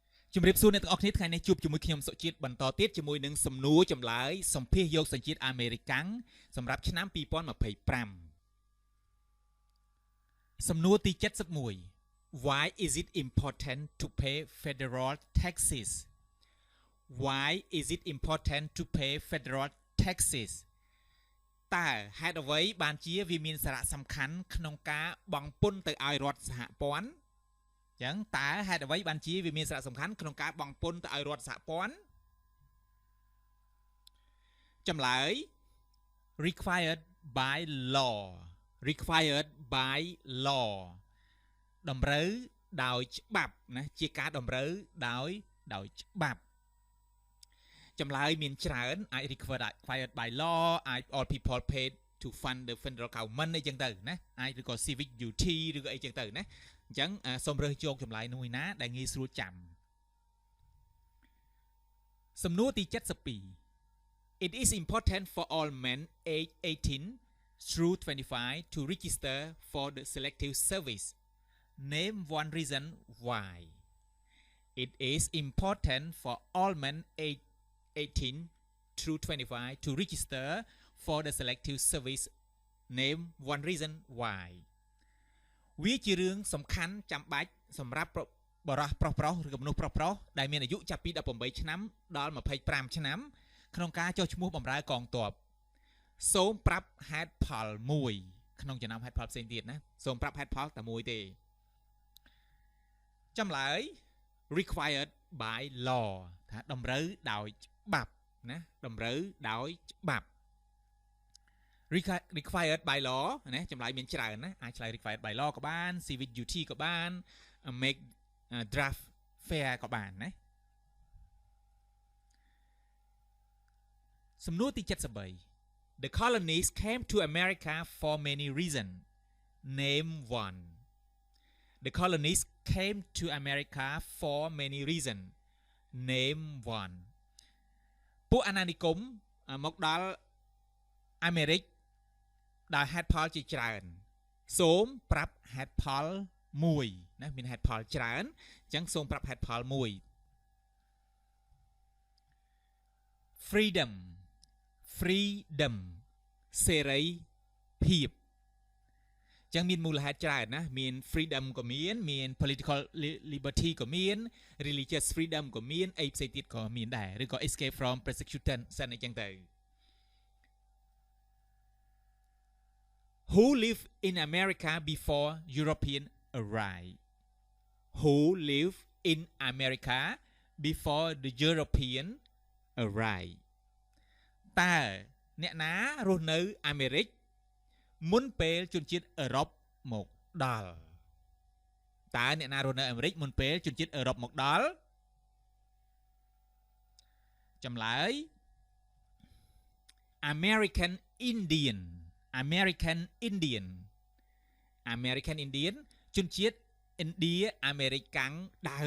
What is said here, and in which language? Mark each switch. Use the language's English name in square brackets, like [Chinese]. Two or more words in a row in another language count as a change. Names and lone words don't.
[Khmer] ជំរាបសួរអ្នកទាំងអស់គ្នាថ្ងៃនេះជួបជាមួយខ្ញុំសុជាតិបន្តទៀតជាមួយនឹងសំណួរចម្លើយសម្ភាសយកសញ្ជាតិអាមេរិកាំងសម្រាប់ឆ្នាំ2025 សំណួរទី71 [English] Why is it important to pay federal taxes Why is it important to pay federal taxes [Khmer] តើហេតុអ្វីបានជាវាមានសារៈសំខាន់ក្នុងការបង់ពន្ធទៅឲ្យរដ្ឋសហព័ន្ធចឹងតើហេតុអ្វីបានជាវាមានសារៈសំខាន់ក្នុងការបង់ពន្ធទៅឲ្យរដ្ឋសហព័ន្ធ ចម្លើយ [English] required by law [Khmer] តម្រូវដោយច្បាប់ណាជាការតម្រូវដោយច្បាប់ចម្លើយមានច្រើនអាច [English] required by law [Khmer] អាច [English] all people paid to fund the federal government [Khmer] អីចឹងទៅណាអាចឬក៏ [English] civic duty [Khmer] ឬក៏អីចឹងទៅណាអញ្ចឹងសូមរើសយកចម្លើយមួយណាដែលងាយស្រួលចាំ [English] សំណួរទី72 It is important for all men age 18 through 25 to register for the selective service Name one reason why It is important for all men age 18 through 25 to register for the selective service Name one reason why [Khmer] វាជារឿងសំខាន់ចាំបាច់សម្រាប់បរិះប្រុសឬក៏មនុស្សប្រុសដែលមានអាយុចាប់ពី18ឆ្នាំដល់25ឆ្នាំក្នុងការចុះឈ្មោះបម្រើកងទ័ពសូមប្រាប់ហេតុផលមួយក្នុងចំណោមហេតុផលផ្សេងទៀតណាសូមប្រាប់ហេតុផលតែមួយទេ ចម្លើយ [English] required by law [Khmer] ថាតម្រូវដោយច្បាប់ណាតម្រូវដោយច្បាប់ [English] required by law [Khmer] ណាចម្លើយមានច្រើនណាអាចឆ្លើយ [English] required by law [Khmer] ក៏បាន [English] civic duty [Khmer] ក៏បាន [English] make draft fair [Khmer] ក៏បានណា សំណួរទី73 [English] The colonies came to America for many reasons name one The colonies came to America for many reasons name one [Khmer] ពួកអាណានិគមមកដល់អាមេរិកដោយហេតុផលជាច្រើនសូមប្រាប់ហេតុផលមួយណាមានហេតុផលច្រើនអញ្ចឹងសូមប្រាប់ហេតុផលមួយ freedom សេរីភាពអញ្ចឹងមានមូលហេតុច្រើនណាមាន freedom ក៏មាន [English] political liberty [Khmer] ក៏មាន [English] religious freedom [Khmer] ក៏មានអីផ្សេងទៀតក៏មានដែរឬក៏ [English] escape from persecution [Khmer] សិនអីចឹងទៅ [English] Who lived in America before European arrived? Who lived in America before the European arrived? [Khmer] តើអ្នកណារស់នៅអាមេរិកមុនពេលជនជាតិអឺរ៉ុបមកដល់តើអ្នកណារស់នៅអាមេរិកមុនពេលជនជាតិអឺរ៉ុបមកដល់ ចម្លើយ [English] American Indian [Khmer] ជនជាតិឥណ្ឌាអាមេរិកកាំងដើ